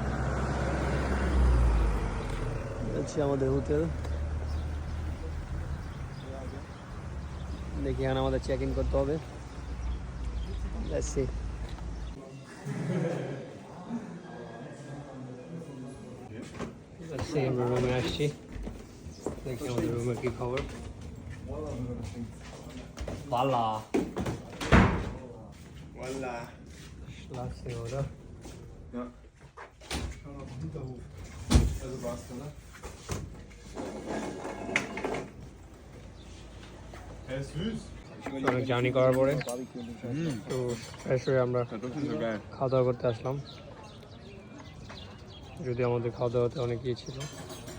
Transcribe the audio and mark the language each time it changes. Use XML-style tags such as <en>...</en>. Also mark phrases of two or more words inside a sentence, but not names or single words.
<bn>আমাদের হোটেল দেখি, এখানে আমাদের</bn> <en>check in</en> <bn>করতে হবে। আমরা রুমে আসছি, দেখি আমাদের রুমের কি খবর।</bn> <de>Voila. Voila. Schlafzimmer, oder? Ja. Schau auf den Hinterhof. Also war's da, ne? Er ist süß.</de> <bn>অনেক জার্নি করার পরে তো ফ্রেশ হয়ে আমরা খাওয়া দাওয়া করতে আসলাম, যদি আমাদের খাওয়া দাওয়াতে অনেক ইয়ে ছিল।</bn>